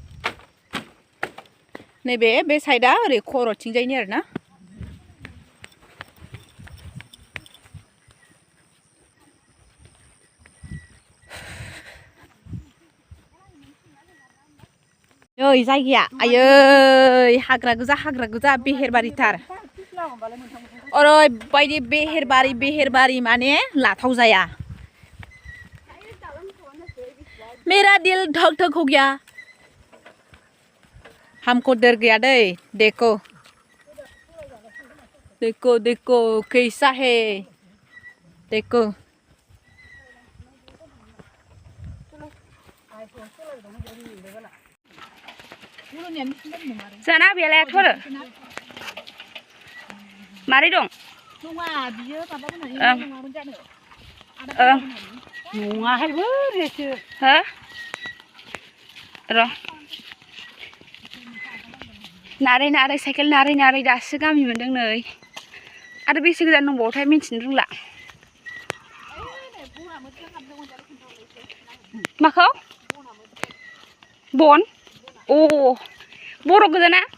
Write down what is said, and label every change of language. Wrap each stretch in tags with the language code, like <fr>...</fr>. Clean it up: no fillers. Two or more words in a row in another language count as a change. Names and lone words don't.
<brx>नैबे बे साइडआ ओरै खर'थिंजायनि आरोना नै जायगाया आयै हाग्रा गोजा बेहेरबारिथार ओरैबायदि बेहेरबारि माने लाथाव जाया</brx> <hi>मेरा दिल धक धक हो गया हमको डर गया दे देखो कैसा है देखो</hi> <brx>जाना बेलाय थोरो मारै दं नङा बियो माबा बुंनानै जानो नङाहायबो रेसो हो र' नारै साइकेल नारै दासो गामि मोनदों नै आरो बेसे गोजान दंबावोथाय मिन्थिनो रोंला माखौ बन अ बर' गोजाना</brx>